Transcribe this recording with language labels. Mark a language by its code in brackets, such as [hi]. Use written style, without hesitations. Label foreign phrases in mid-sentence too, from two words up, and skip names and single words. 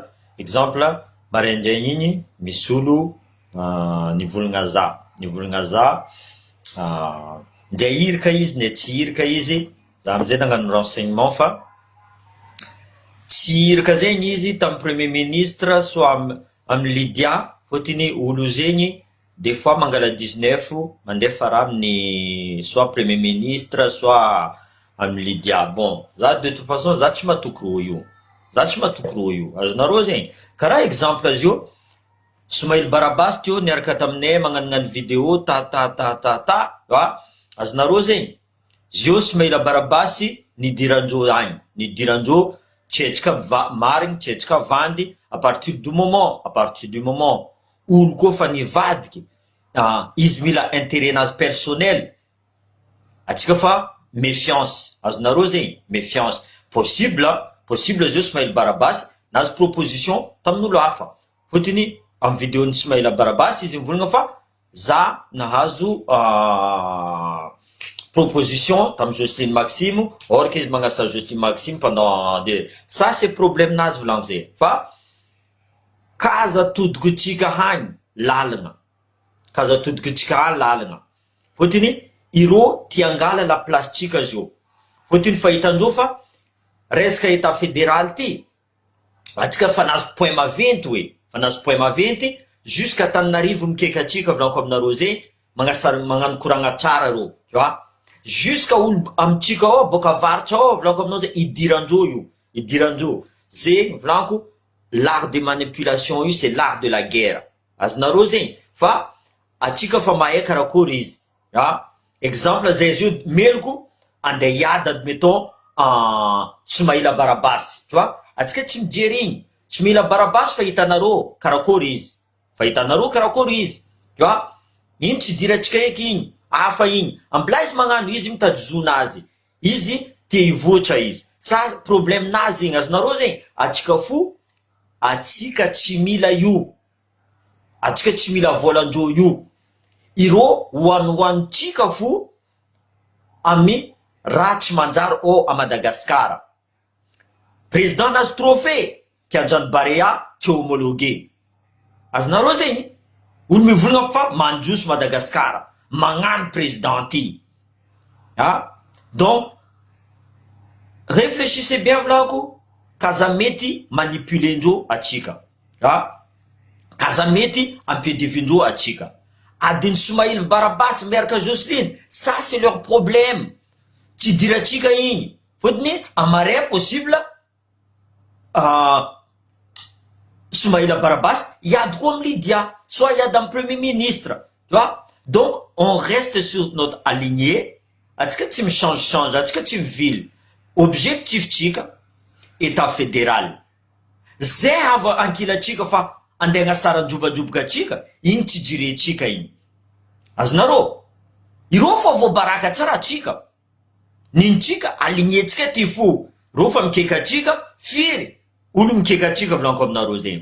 [mg] Exemple maraindraigny igny misy olo nivolagna za, ndray hirika izy ndray tsy hirika izy. Za amizay nagnano renseignement fa tsy hirika zegny izy tamin'ny [fr] premier ministre [mg] soit amin'ny Lydia, fôtony olo zegny [fr] des fois [mg] mangala 19 mandefa raha amin'ny soit [fr] premier ministre [mg] soit amin'ny Lydia. Bon, za [fr] de toute façon [mg] za tsy matoky rô io, azonareo zegny. Karaha exemple azy io, Soumaïl Barabas teo niaraka taminay magnanognano vidéo azonareo zegny. Zio Soumaïl Barabas nidirandreo agny, nidirandreo tsetsika marigny, tsetsika vandy. [fr] À partir du moment [mg] olo koa fa nivadiky, izy mila intérêt-nazy personnel, atsika fa méfiance, azonareo zegny, méfiance. Possible zio Soumaïl Barabas nazy proposition tamin'olo hafa, fôtony amin'ny vidéo Soumaïl Barabas izy mivolagna fa za nahazo proposition tamin'ny Jocelyne Maxime, [fr] or que [mg] izy magnasa Jocelyne Maxime [fr] pendant ça c'est problème [mg] nazy volaniko zay. Fa kaza todiko tsika hagny lalagna, fôtony irô tiangala la place tsika zio, fôtony fahitandreo fa resaka [fr] état fédéral [mg] ty atsika fa nazo point maventy jusqu'à Tananarivo mikeka atsika volaniko aminareo zegny, magnano koragna tsara rô, [fr] tu vois, [mg] jusqu'à olo amitsika ao boka avaritra ao volaniko aminao zegny idirandreo zegny volaniko. [fr] L'art de manipulation io c'est l'art de la guerre, [mg] azonareo zegny. Fa atsika fa mahay karakory izy, exemple zay izy io meloko andeha hiady admettons Soumaïl Barabas, [fr] tu vois, [mg] atsika tsy mijery igny Soumaïl Barabas fa hitanareo karakory izy, [fr] tu vois, [mg] iny tsy diratsika eky igny, hafa igny ambla izy magnano, izy mitady zonazy, izy te hivoatra izy, sa problème nazy igny, azonareo zegny. Atsika tsy mila io, atsika tsy mila volandreo io, irô hoanitsika fo amin'ny raha tsy manjary a Madagasikara. Président nazy trophée Kianjano Barea tsy homologué, azonareo zegny. Olo mivolagna fa mandroso Madagasikara, magnano président ty, [fr] donc réfléchissez bien volaniko. [mg] Kaza mety manipulendreo atsika, kaza mety ampidivindreo atsika. Adiny Soumaïl Barabas miaraka Jocelyne, [fr] ça c'est leur problème, [mg] tsy diratsika igny, fôtony amaray possible Soumaïl Barabas hiady koa amin'ny Lydia, soit hiady amin'ny [fr] premier ministre, tu vois. Donc on reste sur notre aligné, [mg] atsika tsy michange, atsika tsy mivily. Objectif tsika [fr] état fédéral, [mg] zay ava ankilatsika fa andeha agnasara androbadraboka atsika, igny tsy jirentsika igny, azonareo. Irô fa voabaraka tsara atsika, nintsika alignetsika ty fo, rô fa mikeka atsika firy, olo mikeka atsika volaniko aminareo zegny.